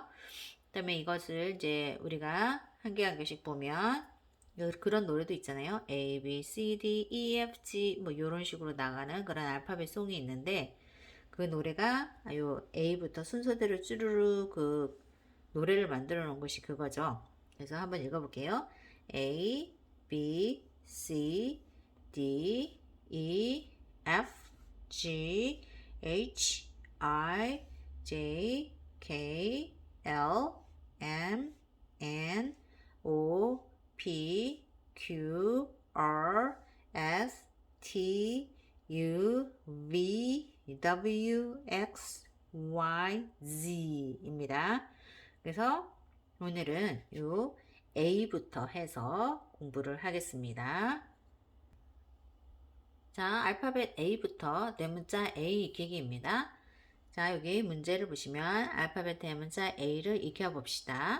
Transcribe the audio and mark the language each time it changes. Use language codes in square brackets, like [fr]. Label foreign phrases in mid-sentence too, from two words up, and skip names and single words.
[ko] 그 다음에 이것을 이제 우리가 한 개 한 개씩 보면 그런 노래도 있잖아요. [en] A, B, C, D, E, F, G [ko] 뭐 이런 식으로 나가는 그런 알파벳 송이 있는데 그 노래가 요 A부터 순서대로 쭈루루 그 노래를 만들어 놓은 것이 그거죠. 그래서 한번 읽어볼게요. [en] A, B, C, D, E, F, G, H, I, J, K, L, M, N, O, P, Q, R, S, T, U, V, W, X, Y, [ko] Z입니다. 그래서 오늘은 요 A부터 해서 공부를 하겠습니다. 자, 알파벳 A부터 대문자 A 익히기입니다. 자, 여기 문제를 보시면 알파벳 대문자 A를 익혀봅시다.